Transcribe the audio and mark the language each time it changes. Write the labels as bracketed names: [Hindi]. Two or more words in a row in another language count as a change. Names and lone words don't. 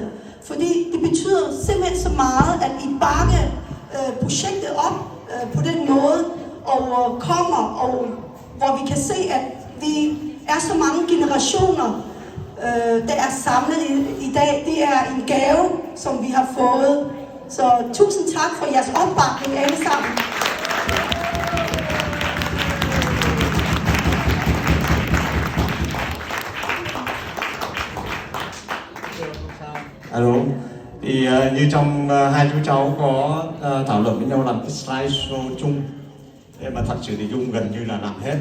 [Danish] Fordi det betyder simpelthen så meget, at I bakker projektet op på den måde, og kommer, og hvor vi kan se, at vi er så mange generationer, der er samlet i dag. Det er en gave, som vi har fået. Så tusind tak for jeres opbakning alle sammen. [Vietnamese] Alo, thì như trong hai chú cháu có thảo luận với nhau làm cái slideshow chung, mà thật sự thì Dung gần như là làm hết.